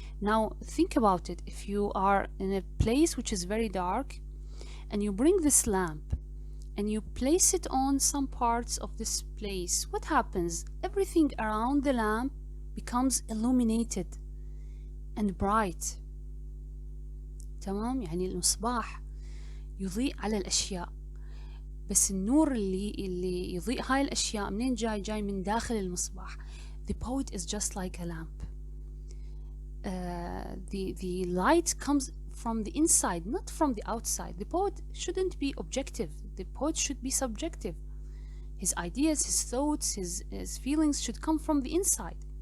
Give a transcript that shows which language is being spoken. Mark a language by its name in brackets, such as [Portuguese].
[English] Now think about it. If you are in a place which is very dark and you bring this lamp and you place it on some parts of this place, what happens? Everything around the lamp becomes illuminated and bright. [Arabic] تمام؟ يعني المصباح يضيء على الأشياء، بس النور اللي يضيء هاي الأشياء منين جاي؟ جاي من داخل المصباح. [English] The poet is just like a lamp. The light comes from the inside, not from the outside. The poet shouldn't be objective. The poet should be subjective. His ideas, his thoughts, his feelings should come from the inside.